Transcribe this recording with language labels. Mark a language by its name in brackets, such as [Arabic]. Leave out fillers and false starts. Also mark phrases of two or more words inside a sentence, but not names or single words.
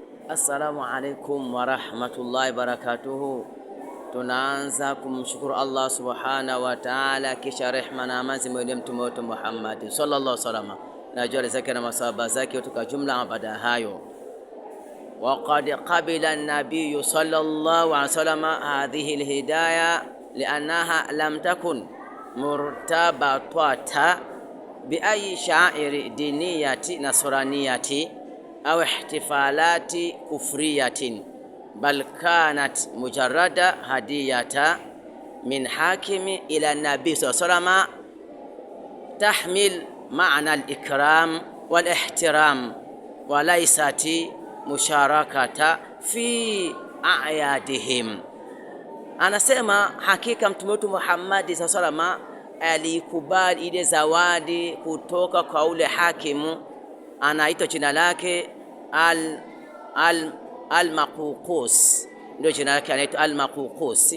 [Arabic] السلام عليكم ورحمة الله وبركاته. [Swahili] Tunaanza kumshukuru [Arabic] الله سبحانه وتعالى, [Swahili] kisha rehma na amani zimwendee mtume wetu Muhammad [Arabic] صلى الله عليه وسلم [Swahili] na jali zake na masahaba zake kwa jumla. Baada ya hayo, [Arabic] وقد قبل النبي صلى الله عليه وسلم هذه الهدية لأنها لم تكن مرتبطة بأي شعائر دينية نصرانية أو احتفالات كفرية بل كانت مجرد هدية من حاكم إلى نبي صلى الله عليه وسلم تحمل معنى الإكرام والاحترام وليست مشاركة في أعيادهم. [Swahili] Anasema hakika mtume wetu Muhammad [Arabic] صلى الله عليه وسلم [Swahili] alikubali ile zawadi kutoka kwa ule hakimu, anaitwa jina lake al-Maququs, ndio jina lake, anaitwa al-Maququs.